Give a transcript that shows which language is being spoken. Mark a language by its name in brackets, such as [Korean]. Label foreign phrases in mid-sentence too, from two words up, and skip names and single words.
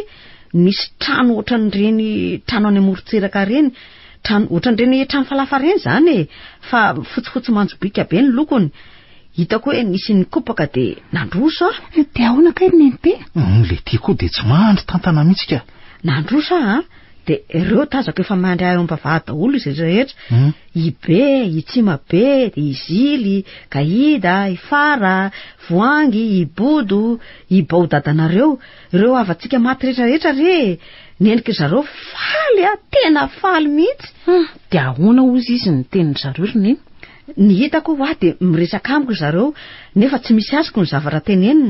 [Malagasy] Misy trano ohatran'ireny trano any amorontsiraka reny, trano ohatran'ireny trano falafa reny zany e, fa fotsifotsy manjobika be ny lokony. Hitako hoe nisy nikopaka de nandroso a. De ahoana kay ry neny be? Le tia koa de tsy mandry tantana mihitsy ka. Nandroso a, de ireo tazako efa mandry ahy am-bavahady daholo izy rehetra. I be, i tsima be, i zily, Gaïda, i fara, voangy, i bodo, i baodadanareo, ireo avantsika maty rehetrarehetra re. Nendriky zareo faly a, tena faly mihitsy. De ahoana ozy izy ny tenin zareo ry neny? Ny hitako de miresaka amiko zareo, nefa tsy misy azoko ny zavatra tenenina.